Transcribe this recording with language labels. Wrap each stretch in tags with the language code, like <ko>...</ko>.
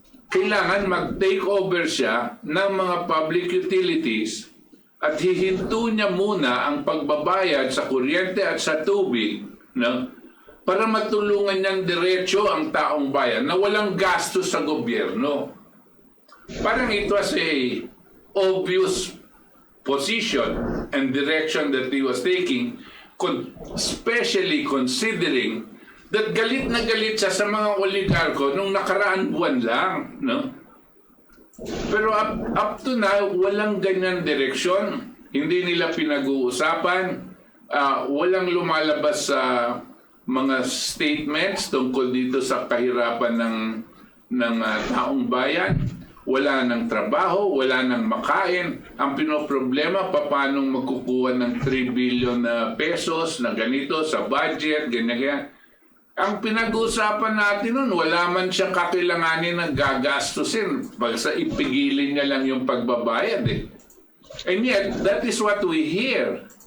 <tl>Kailangan mag-take over siya ng mga public utilities at hihinto niya muna ang pagbabayad sa kuryente at sa tubig, no? Para matulungan niyang diretso ang taong bayan na walang gastos sa gobyerno.</tl> <en>Parang it was a obvious position and direction that he was taking, especially considering that</en> <tl>galit na galit siya sa mga oligarko nung nakaraan buwan lang, no? Pero</tl> <en>up to now,</en> <tl>walang ganyan direksyon. Hindi nila pinag-uusapan. Walang lumalabas sa mga statements tungkol dito sa kahirapan ng taong bayan. Wala ng trabaho, wala ng makain. Ang pinoproblema, paano magkukuha ng 3 billion na pesos na ganito sa budget, ganyan. Ang pinag-uusapan natin nun, wala man siyang kakailanganin ng gagastusin. Basta ipigilin niya lang yung pagbabayad eh.</tl> <en>And yet, that is what we hear.</en>